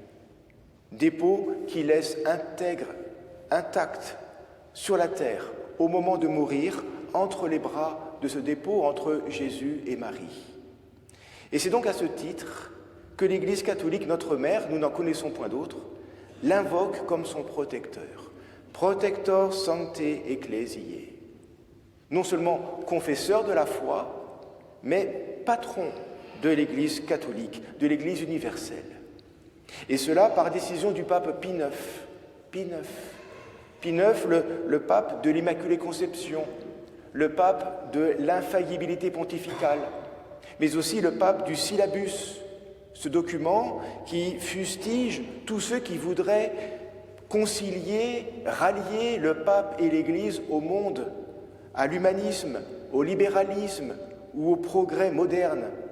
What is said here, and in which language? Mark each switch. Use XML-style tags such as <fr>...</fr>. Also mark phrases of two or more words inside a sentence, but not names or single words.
<fr>Dépôt qui laisse intègre, intact, sur la terre, au moment de mourir, entre les bras de ce dépôt entre Jésus et Marie. Et c'est donc à ce titre que l'Église catholique, notre mère, nous n'en connaissons point d'autre, l'invoque comme son protecteur.</fr> <la>Protector sancte ecclesiae.</la> <fr>Non seulement confesseur de la foi, mais patron de l'Église catholique, de l'Église universelle. Et cela par décision du pape Pie IX. Pie IX, le pape de l'Immaculée Conception, le pape de l'infaillibilité pontificale, mais aussi le pape du syllabus, ce document qui fustige tous ceux qui voudraient concilier, rallier le pape et l'Église au monde, à l'humanisme, au libéralisme ou au progrès moderne.</fr>